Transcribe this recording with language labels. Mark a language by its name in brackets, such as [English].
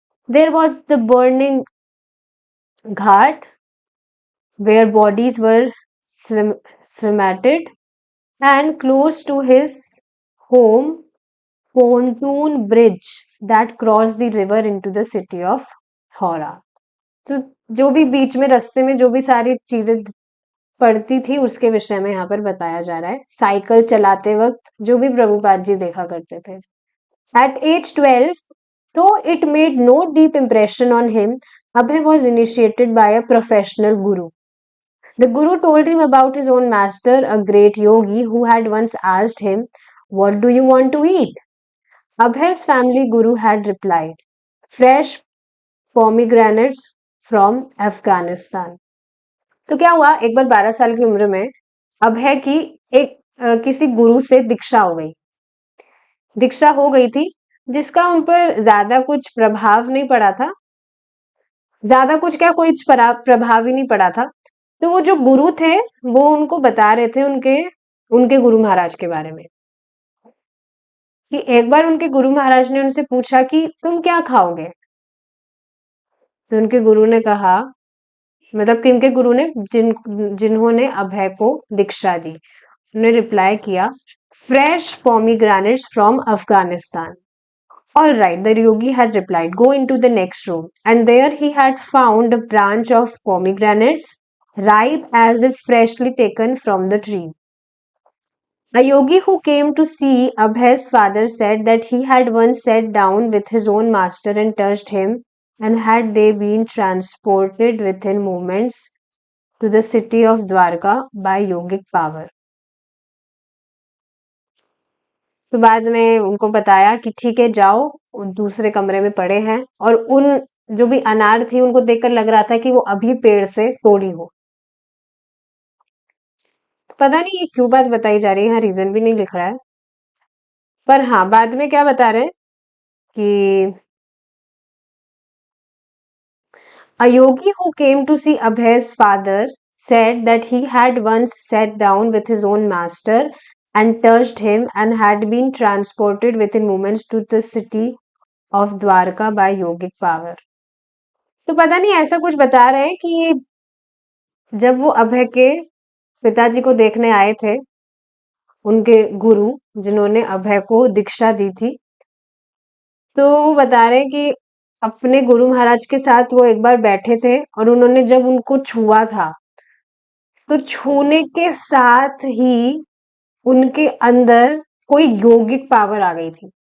[English] There was the burning ghat where bodies were cremated, and close to his home, pontoon bridge that crossed the river into the city of Howrah. [Hindi] तो जो भी बीच में रास्ते में जो भी सारी चीजें पड़ती थी उसके विषय में यहाँ पर बताया जा रहा है। साइकिल चलाते वक्त जो भी प्रभुपाद जी देखा करते थे। [English] At age 12, though it made no deep impression on him, Abhay was initiated by a professional guru. The guru told him about his own master, a great yogi, who had once asked him, "What do you want to eat?" Abhay's family guru had replied, "Fresh pomegranates from Afghanistan." [Hindi] तो क्या हुआ, एक बार 12 साल की उम्र में अभय की एक किसी गुरु से दीक्षा हो गई थी, जिसका उन पर ज्यादा कुछ प्रभाव नहीं पड़ा था। ज्यादा कुछ क्या, कोई प्रभाव ही नहीं पड़ा था। तो वो जो गुरु थे वो उनको बता रहे थे उनके उनके गुरु महाराज के बारे में, कि एक बार उनके गुरु महाराज ने उनसे पूछा कि तुम क्या खाओगे। तो उनके गुरु ने कहा, मतलब किनके गुरु ने, जिन्होंने अभय को दीक्षा दी, उन्होंने रिप्लाई किया, [English] Fresh pomegranates from Afghanistan. All right, the yogi had replied, go into the next room. And there he had found a branch of pomegranates, ripe as if freshly taken from the tree. A yogi who came to see Abhay's father said that he had once sat down with his own master and touched him, and had they been transported within moments to the city of Dwarka by yogic power. [Hindi] तो बाद में उनको बताया कि ठीक है, जाओ, दूसरे कमरे में पड़े हैं, और उन जो भी अनार थी उनको देखकर लग रहा था कि वो अभी पेड़ से तोड़ी हो। तो पता नहीं ये क्यों बात बताई जा रही है, यहाँ रीजन भी नहीं लिख रहा है, पर हाँ बाद में क्या बता रहे हैं कि [English] a yogi who came to see Abhay's father said that he had once sat down with his own master and touched him, and had been transported within moments to the city of Dwarka by yogic power. [Hindi] तो पता नहीं ऐसा कुछ बता रहे हैं कि जब वो अभय के पिताजी को देखने आए थे, उनके गुरु जिन्होंने अभय को दीक्षा दी थी, तो वो बता रहे हैं कि अपने गुरु महाराज के साथ वो एक बार बैठे थे और उन्होंने जब उनको छुआ था, तो छूने के साथ ही उनके अंदर कोई योगिक पावर आ गई थी।